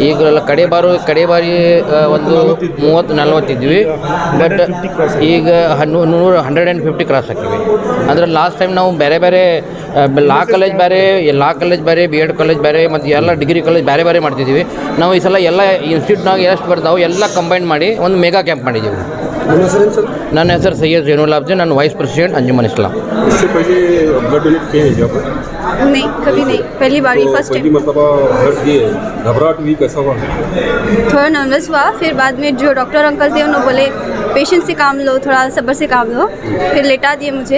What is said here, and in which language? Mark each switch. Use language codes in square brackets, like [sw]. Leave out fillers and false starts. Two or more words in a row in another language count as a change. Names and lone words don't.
[kn] ಈಗೆಲ್ಲ ಕಡೆ ಬಾರಿ ಒಂದು 30-40 ಇದ್ವಿ, ಬಟ್ ಈಗ 150 ಕ್ರಾಸ್ ಹಾಕಿವಿ। ಅಂದರೆ [en] last time [kn] ನಾವು ಬೇರೆ ಬೇರೆ [en] law college [kn] ಬೇರೆ [en] BEd college [kn] ಬೇರೆ ಮತ್ತು ಎಲ್ಲ [en] degree college [kn] ಬೇರೆ ಮಾಡ್ತಿದ್ದೀವಿ। ನಾವು ಈ ಸಲ ಎಲ್ಲ ಇನ್ಸ್ಟಿಟ್ಯೂಟ್ನಾಗ ಎಷ್ಟು ಬರ್ತಾವೆ ಎಲ್ಲ ಕಂಬೈನ್ ಮಾಡಿ ಒಂದು [en] mega camp [kn] ಮಾಡಿದ್ದೀವಿ। ನನ್ನ ಹೆಸರು सैयद जैनुल आबदीन, ನಾನು [en] vice president [kn] अंजुमन इस्लाम। [hi] इससे पहले ब्लड डोनेट किए हैं क्या? नहीं, कभी नहीं, पहली बार ही, [en] first time. [hi] मतलब ब्लड दिए, घबराहट हुई, कैसा हुआ? थोड़ा नर्वस हुआ, फिर बाद में जो [en] doctor uncle [hi] थे उन्होंने बोले पेशेंस से काम लो, थोड़ा सब्र से काम लो, फिर लेटा दिए मुझे।